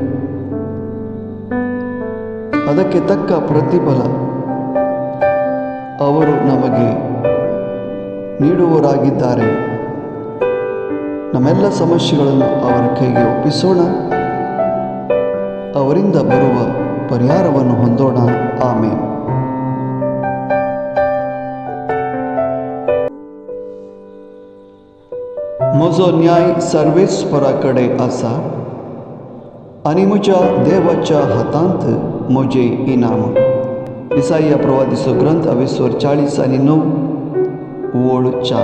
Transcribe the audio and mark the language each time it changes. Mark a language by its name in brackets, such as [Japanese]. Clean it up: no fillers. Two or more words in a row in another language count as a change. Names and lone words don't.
[Kannada] ಅದಕ್ಕೆ ತಕ್ಕ ಪ್ರತಿಫಲ ಅವರು ನಮಗೆ ನೀಡುವವರಾಗಿದ್ದಾರೆ. ನಮ್ಮೆಲ್ಲ ಸಮಸ್ಯೆಗಳನ್ನು ಅವರ ಕೈಗೆ ಒಪ್ಪಿಸೋಣ. ಅವರಿಂದ ಬರುವ ಪರಿಹಾರವನ್ನು ಹೊಂದೋಣ. ಆಮೇನ್. [Konkani] म्हजो न्याय सर्वेस्पराकडे आसा आनी म्हज्या देवाच्या हातांत म्हजें इनाम. इसाया प्रवादीचो ग्रंथ 40:9 ओळ 4.